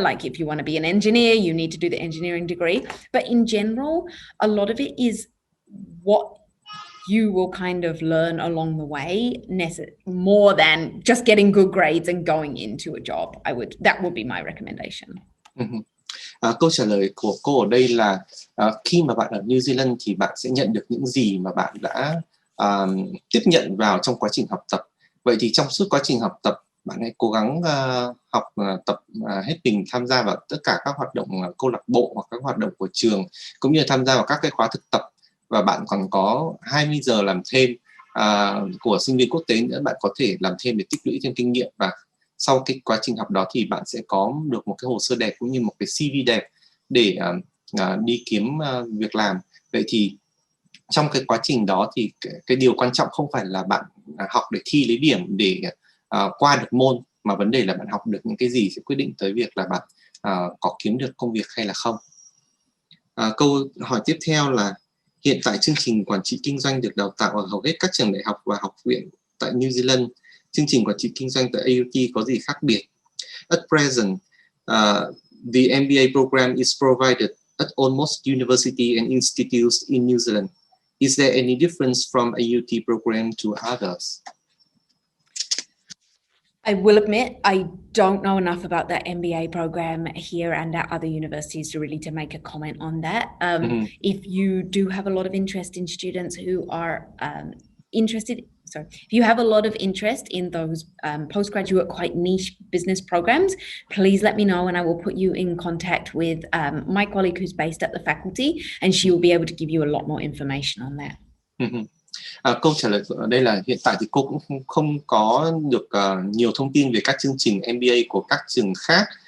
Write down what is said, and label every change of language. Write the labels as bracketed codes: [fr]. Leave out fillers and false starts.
[en] Like if you want to be an engineer, you need to do the engineering degree. But in general, a lot of it is what you will kind of learn along the way, more than just getting good grades and going into a job. That would be my recommendation. [vi] Câu trả lời của cô ở đây là khi mà bạn ở New Zealand thì bạn sẽ nhận được những gì mà bạn đã tiếp nhận vào trong quá trình học tập. Vậy thì trong suốt quá trình học tập, bạn hãy cố gắng học tập hết mình, tham gia vào tất cả các hoạt động câu lạc bộ hoặc các hoạt động của trường, cũng như tham gia vào các cái khóa thực tập. Và bạn còn có 20 giờ làm thêm của sinh viên quốc tế nữa, bạn có thể làm thêm để tích lũy thêm kinh nghiệm, và sau cái quá trình học đó thì bạn sẽ có được một cái hồ sơ đẹp cũng như một cái CV đẹp để đi kiếm việc làm. Vậy thì trong cái quá trình đó thì cái điều quan trọng không phải là bạn học để thi lấy điểm để qua được môn, mà vấn đề là bạn học được những cái gì sẽ quyết định tới việc là bạn có kiếm được công việc hay là không. Câu hỏi tiếp theo là hiện tại chương trình quản trị kinh doanh được đào tạo ở hầu hết các trường đại học và học viện tại New Zealand. Chương trình quản trị kinh doanh tại AUT có gì khác biệt? [en] At present, the MBA program is provided at almost university and institutes in New Zealand. Is there any difference from AUT program to others? I will admit I don't know enough about the MBA program here and at other universities to really make a comment on that. If you do have a lot of interest in students who are if you have a lot of interest in those postgraduate quite niche business programs, please let me know and I will put you in contact with my colleague who's based at the faculty, and she will be able to give you a lot more information on that. [vi] Câu trả lời ở đây là hiện tại thì cô cũng không có được nhiều thông tin về các chương trình MBA của các trường khác.